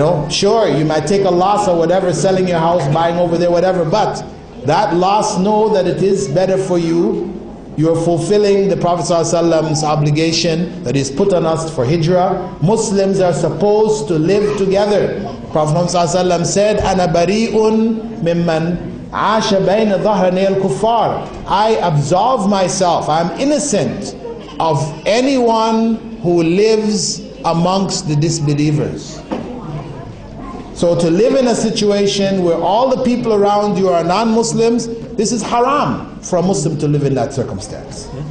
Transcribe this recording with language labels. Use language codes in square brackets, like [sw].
[en] Sure, you might take a loss or whatever, selling your house, buying over there, whatever, but that loss, know that it is better for you you're fulfilling the Prophet ﷺ's obligation that is put on us for hijrah. Muslims are supposed to live together. Prophet ﷺ said, [ar] أَنَا بَرِيءٌ مِمَّنْ عَاشَ بَيْنَ ظَهْرَنِيَ الْكُفَّارِ. [en] I absolve myself, I'm innocent of anyone who lives amongst the disbelievers. So to live in a situation where all the people around you are non-Muslims, this is haram for a Muslim to live in that circumstance.